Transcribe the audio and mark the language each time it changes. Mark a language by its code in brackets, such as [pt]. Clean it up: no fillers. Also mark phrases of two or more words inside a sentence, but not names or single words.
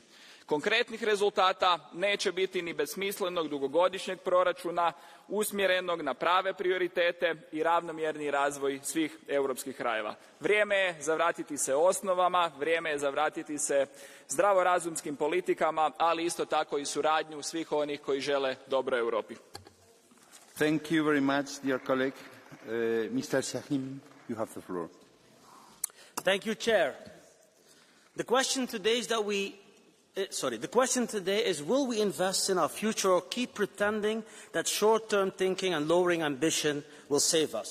[hr] Konkretnih rezultata neće biti ni bez smislenog dugogodišnjeg proračuna usmjerenog na prave prioritete i ravnomjerni razvoj svih europskih krajeva. Vrijeme je za vratiti se osnovama, vrijeme je za vratiti se zdravorazumskim politikama, ali isto tako i suradnju svih onih koji žele dobro Europi. [en] Thank you very much, dear colleague. Mr. Shahim, you have the floor. Thank you, Chair. The question today is, will we invest in our future or keep pretending that short-term thinking and lowering ambition will save us?